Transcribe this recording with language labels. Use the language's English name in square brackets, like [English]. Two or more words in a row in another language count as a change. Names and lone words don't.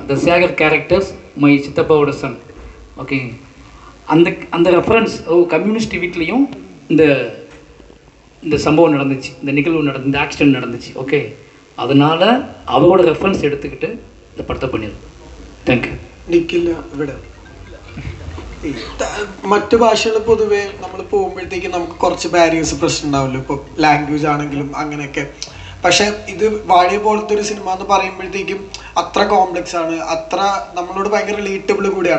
[English] the Sekar characters my [Tamil] சித்தப்பாவோட சன். ஓகே, அந்த ரெஃபரன்ஸ் கம்யூனிஸ்ட் வீட்லேயும் இந்த சம்பவம் நடந்துச்சு, இந்த நிகழ்வு இந்த ஆக்சிடென்ட் நடந்துச்சு. ஓகே, அதனால் அவரோட ரெஃபரன்ஸ் எடுத்துக்கிட்டு இந்த படத்தை பண்ணிடுது. [English] thank you. [Malayalam] നിക്കില്ല ഇവിടെ മറ്റു ഭാഷകൾ പൊതുവേ നമ്മൾ പോകുമ്പോഴത്തേക്കും നമുക്ക് കുറച്ച് ബാരിയേഴ്സ് പ്രശ്നം ഉണ്ടാവുമല്ലോ, ഇപ്പോൾ ലാംഗ്വേജ് ആണെങ്കിലും അങ്ങനെയൊക്കെ. പക്ഷെ ഇത് വാഴ പോലത്തെ ഒരു സിനിമ എന്ന് പറയുമ്പോഴത്തേക്കും അത്ര കോംപ്ലക്സ് ആണ്, അത്ര നമ്മളോട് ഭയങ്കര റിലേറ്റബിൾ കൂടിയാണ്.